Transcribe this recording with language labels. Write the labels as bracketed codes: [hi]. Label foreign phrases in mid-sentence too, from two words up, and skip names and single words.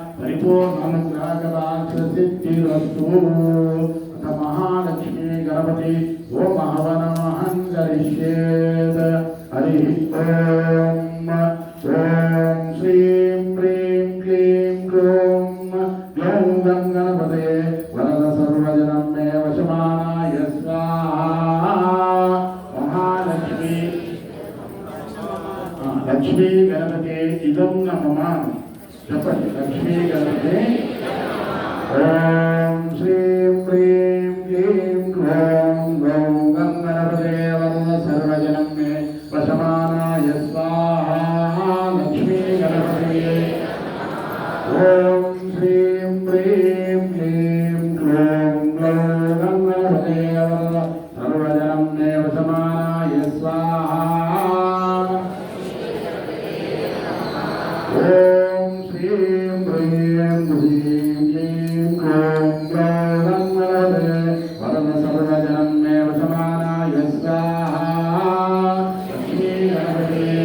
[sa] परिपूर्णानुग्रहकटाक्षसिद्धिरस्तु अथ महालक्ष्मी गणपति ओम हवनमहं करिष्येत् हरिः ओम ॐ श्रीं ह्रीं क्लीं ग्लौं ग्लौं गं गणपते वरद सर्वजनं मे वशमानाय स्वाहा महालक्ष्मी लक्ष्मी गणपते इदं नममामि చెప్పండి లక్ష్మీ గణపతే ఓం శ్రీం హ్రీం క్లీం గ్లౌం గ్లౌం గం గణపతే వరద సర్వజనం మే వశమానాయ స్వాహా లక్ష్మీ గణపతే ఓం శ్రీం హ్రీం క్లీం గ్లౌం గ్లౌం గం గణపతే వరద సర్వజనం మే వశమానాయ స్వాహా ఓం శ్రీం హ్రీం క్లీం క్లీం గ్లౌం గ్లౌం గణపతే వరద సర్వజనం మే వశమానాయ స్వాహా లక్ష్మీ గణపతే